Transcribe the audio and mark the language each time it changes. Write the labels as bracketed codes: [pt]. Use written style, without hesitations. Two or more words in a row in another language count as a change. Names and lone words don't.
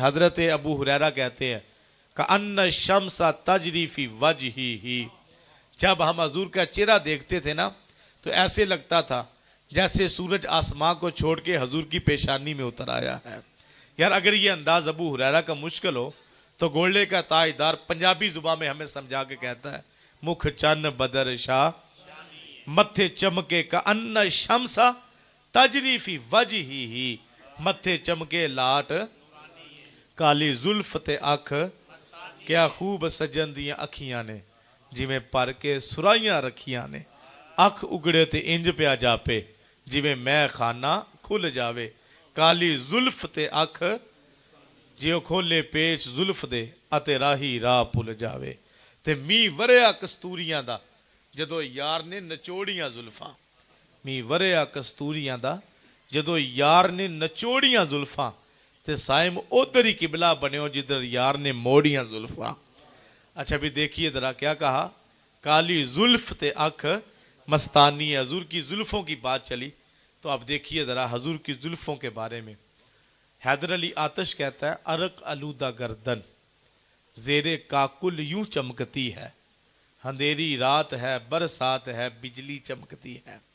[ur] حضرت ابو ہریرہ کہتے ہیں [ar] کأن الشمس تجری فی وجہہ، [ur] جب ہم حضور کا چہرہ دیکھتے تھے نا تو ایسے لگتا تھا جیسے سورج آسمان کو چھوڑ کے حضور کی پیشانی میں اتر آیا ہے۔ یار اگر یہ انداز ابو ہریرہ کا مشکل ہو تو گولڈے کا تاجدار پنجابی زبان میں ہمیں سمجھا کے کہتا ہے [pa] مکھ چن بدر شاہ متھے چمکے [ar] کا ان شمسا تجری فی وجہی ہی، [pa] متھے چمکے لاٹ کالی زلف تے اکھ، کیا خوب سجن دیاں اکھیاں نے جی میں پر کے سرائیاں رکھیاں نے، اکھ اگڑے تے انج پیا جاپے جی میں خانہ کھل جاوے، کالی زلف تے اکھ جیو کھولے پیچ زلف دے اتے راہی راہ پل جاوے، تے می وریا کستوریاں دا جدو یار نے نچوڑیاں زلفاں، می وریا کستوریاں دا جدو یار نے نچوڑیاں زلفاں، تے سائم ادھر ہی قبلہ بنیو جدھر یار نے موڑیاں زلفاں۔ [ur] اچھا بھی دیکھیے ذرا کیا کہا، [pa] کالی زلف تے اکھ مستانی، [ur] حضور کی زلفوں کی بات چلی تو اب دیکھیے ذرا حضور کی زلفوں کے بارے میں۔ حیدر علی آتش کہتا ہے عرق آلودہ گردن زیر کاکل یوں چمکتی ہے، اندھیری رات ہے برسات ہے بجلی چمکتی ہے۔